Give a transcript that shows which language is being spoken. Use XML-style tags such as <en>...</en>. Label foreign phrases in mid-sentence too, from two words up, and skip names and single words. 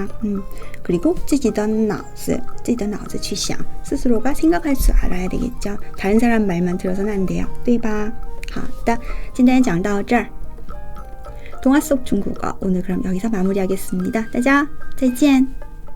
<ko>그리고</ko> <zh>自己的脑子去想</zh> <ko>스스로가 생각할 줄 알아야 되겠죠. 다른 사람 말만 들어서는 안 돼요,</ko> <zh>对吧？好的，今天讲到这儿。</zh> <ko>동화 속 중국어 오늘 그럼 여기서 마무리하겠습니다.</ko> <zh>大家再见.</zh>